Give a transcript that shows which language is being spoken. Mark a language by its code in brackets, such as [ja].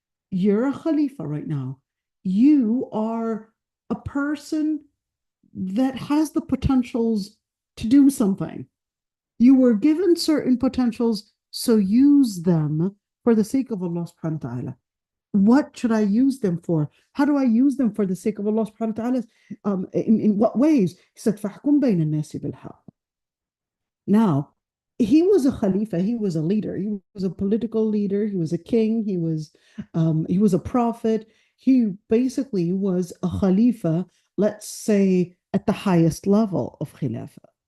[en] You're a khalifa right now. You are a person that has the potentials to do something. You were given certain potentials, so use them for the sake of Allah subhanahu wa ta'ala. What should I use them for? How do I use them for the sake of Allah subhanahu wa ta'ala? In what ways? He said, [ar] فَحْكُمْ بَيْنَ النَّاسِ بِالْحَقِّ. [en] Now, he was a khalifa, he was a leader, he was a political leader, he was a king, he was a prophet, he basically was a khalifa, let's say at the highest level of khilafah.